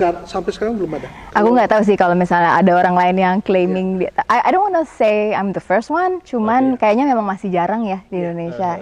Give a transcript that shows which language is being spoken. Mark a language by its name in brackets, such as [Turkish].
[Indonesian] Sampai sekarang belum ada. Aku nggak tahu sih kalau misalnya ada orang lain yang claiming. [English] I don't wanna say I'm the first one. [Indonesian] Cuman kayaknya memang masih jarang ya di Indonesia.